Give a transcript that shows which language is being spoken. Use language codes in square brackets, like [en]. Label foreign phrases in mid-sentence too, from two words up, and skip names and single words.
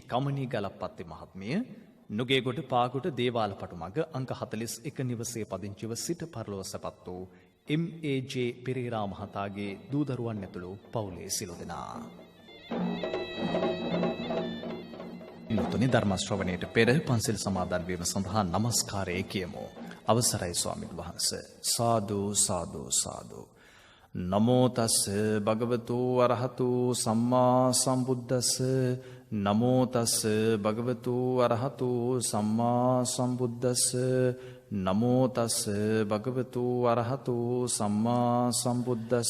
[si] කමනී ගලප්පත්ති මහත්මිය, නුගේගොඩ පාගොඩ දේවාලපටු මග අංක 41 නිවසේ පදිංචිව සිට පරලොව සැපත් වූ එම්.ඒ.ජේ. පෙරේරා මහතාගේ දූ දරුවන් ඇතුළු පවුලේ සියලු දෙනා. නූතන ධර්ම ශ්‍රවණයට පෙර පන්සල් සමාදන් වීම සඳහා নমස්කාරය කියමු. අවසරයි ස්වාමීන් වහන්සේ. සාදු සාදු සාදු. [pi] නමෝ තස් භගවතු අරහතු සම්මා සම්බුද්දස්ස. නමෝ තස් භගවතු අරහතු සම්මා සම්බුද්දස්ස. නමෝ තස් භගවතු අරහතු සම්මා සම්බුද්දස්ස.